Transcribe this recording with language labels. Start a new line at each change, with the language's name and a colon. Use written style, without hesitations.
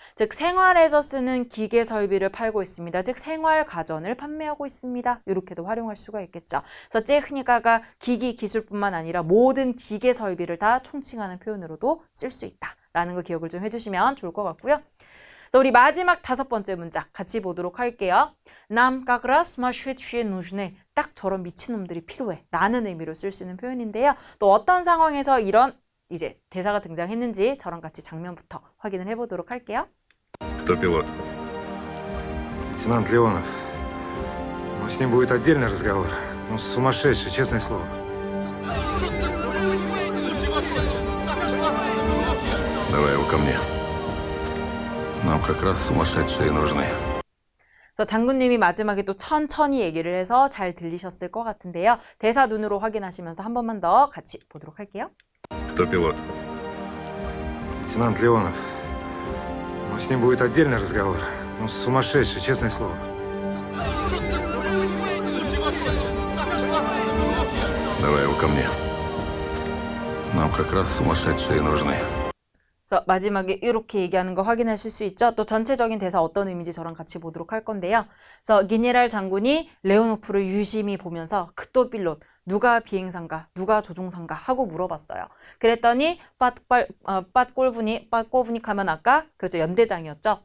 Korean: 즉 생활에서 쓰는 기계 설비를 팔고 있습니다. 즉 생활 가전을 판매하고 있습니다. 이렇게도 활용할 수가 있겠죠. 그래서 찌흐니까가 기기 기술뿐만 아니라 모든 기계 설비를 다 총칭하는 표현으로도 쓸 수 있다라는 거 기억을 좀 해주시면 좋을 것 같고요. 우리 마지막 5번째 문장 같이 보도록 할게요.
Russian: Нам как раз сумасшедшие нужны.
Korean: 딱 저런 미친놈들이 필요해 라는 의미로 쓸 수 있는 표현인데요. 또 어떤 상황에서 이런 이제 대사가 등장했는지 저랑 같이 장면부터 확인을 해보도록 할게요.
Russian: Кто пилот? Лейтенант Леонов. Но с ним будет отдельный разговор. Ну, сумасшедший, честное слово. Давай его ко мне. Нам как раз сумасшедшие нужны.
Korean: 장군님이 마지막에 또 천천히 얘기를 해서 잘 들리셨을 것 같은데요. 대사 눈으로 확인하시면서 한 번만 더 같이 보도록 할게요.
Russian: Кто пилот? Лейтенант Леонов. Но с ним будет отдельный разговор. Ну, сумасшедший, честное слово. Давай его ко мне. Нам как раз сумасшедшие нужны.
Korean: 그래서 마지막에 이렇게 얘기하는 거 확인하실 수 있죠. 또 전체적인 대사 어떤 의미인지 저랑 같이 보도록 할 건데요. 그래서 기네랄 장군이 레오노프를 유심히 보면서 크토 필롯, 누가 비행사인가, 누가 조종사인가 하고 물어봤어요. 그랬더니 빠꼬브닉 하면 아까 그렇죠 연대장이었죠.